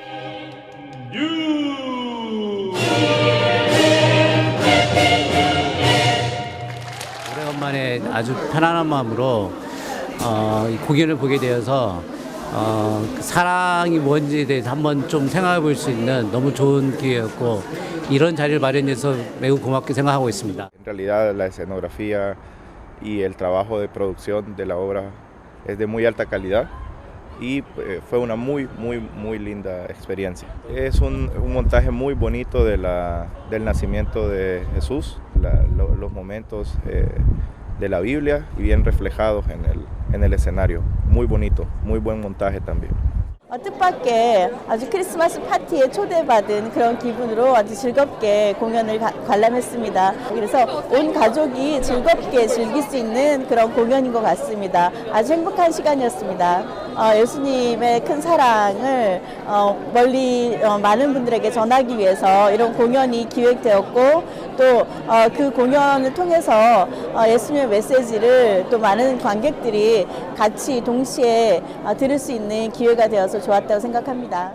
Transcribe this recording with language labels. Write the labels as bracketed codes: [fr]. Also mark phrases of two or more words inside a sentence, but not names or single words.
[ko] 오래간만에 아주 편안한 마음으로 이 공연을 보게 되어서 사랑이 뭔지에 대해서 한번 좀 생각해 볼 수 있는 너무 좋은 기회였고 이런 자리를 마련해서 매우 고맙게 생각하고 있습니다. [es] En realidad la escenografía y el trabajo de producción de la obra es de muy alta calidad y fue una muy linda experiencia. Es un montaje muy bonito del nacimiento de Jesús, los momentos de la Biblia y bien reflejados en el escenario. Muy bonito, muy buen montaje también. [ko] 뜻밖의 아주 크리스마스 파티에 초대받은 그런 기분으로 아주 즐겁게 공연을 관람했습니다. 그래서 온 가족이 즐겁게 즐길 수 있는 그런 공연인 것 같습니다. 아주 행복한 시간이었습니다. 예수님의 큰 사랑을 멀리 많은 분들에게 전하기 위해서 이런 공연이 기획되었고 또 그 공연을 통해서 예수님의 메시지를 또 많은 관객들이 같이 동시에 들을 수 있는 기회가 되어서 좋았다고 생각합니다.